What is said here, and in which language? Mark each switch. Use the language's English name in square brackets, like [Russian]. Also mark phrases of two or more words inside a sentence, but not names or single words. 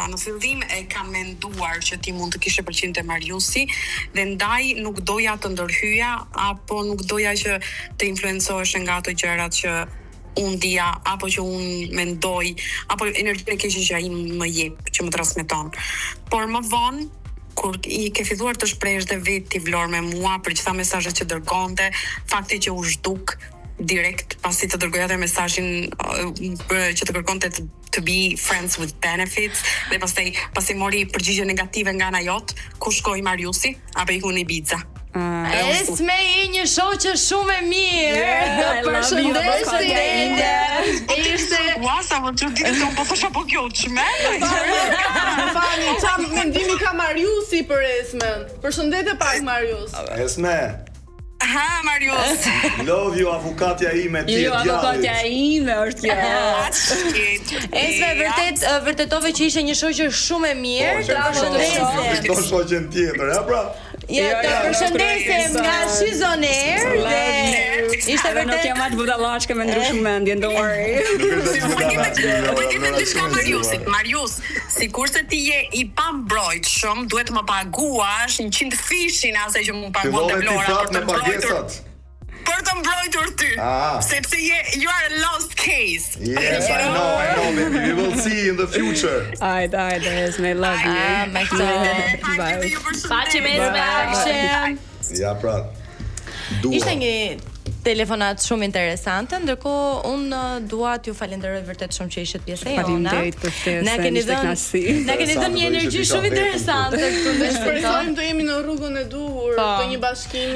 [Albanian] Në fillim e kam menduar që ti mund të kishe pëlqim te Mariusi dhe ndaj nuk doja të ndërhyja apo nuk doja që të influencohesh nga ato gjërat që unë dija apo që unë mendoj apo energjinë e keqe që ai më jep, që më transmeton. Por më vonë kur i ke filluar të shprehësh dhe vetë Vlorë me mua për gjitha mesazhet që dërgonte, fakti që u zhduk direkt pasi të dërgoj atë mesazhin që të kërkonte [English] to be friends with benefits [Albanian] dhe pasi mori përgjigje negative nga ana jot, ku shkoi Mariusi apo iku në Ibiza. Esme je një shoqe shumë e mirë. Përshëndetje. Ishte sa më çuditë se un po thosha po kjo çmë. Fani, çfarë mendimi ka Mariusi për Esmen? Përshëndetje pak Marius. Esme. Ha, Marius. [English] Love you, [Albanian] avukatja ime, ti e djallit. Jo, avukatja ime është kjo. Esme, vërtetove që ishe një shoqe shumë e mirë. Të përshëndesim. Shto shoqen tjetër, ja pra? Ja, të përshëndesim nga She's on Air dhe ishte vërtet. Nuk jam atë budallaqe me ndryshim mendjen, [English] don't worry. [Albanian] Marius, sikurse ti je i pambrojtshëm, duhet të më paguash 100 fishin asaj që më paguon te Vlora për të mbrojtur ty. [English] Sepse you are a lost case. Yes, I know, baby. We will see in the future. Ajde, Esme, love you. Bye. [Albanian] Paqe me Esme. Ja pra. Ishte një telefonat shumë interesante, ndërkohë unë dua t'ju falenderoj vërtet shumë që ishit pjesë e jona. Faleminderit për ftesën. Na keni dhënë një energji shumë interesante këtu. Ne shpresojmë të jemi në rrugën e duhur të një bashkimi.